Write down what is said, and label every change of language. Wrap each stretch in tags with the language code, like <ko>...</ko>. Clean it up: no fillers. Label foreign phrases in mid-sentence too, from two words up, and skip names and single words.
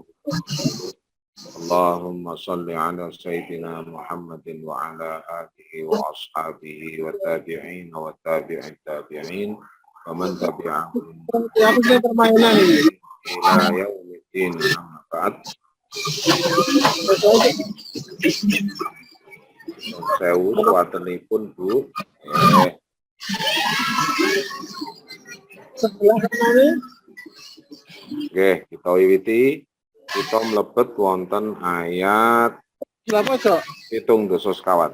<ar>اللهم صل على سيدنا محمد وعلى آله وأصحابه وتابعين وتابعين تابعين ومن تبعهم إلى يوم الدين. أما بعد.</ar> <jv>Sewu suwatenipun Bu. Nggih, kita wiwiti. Kita mlebet wonten ayat 7 sekawan.</jv>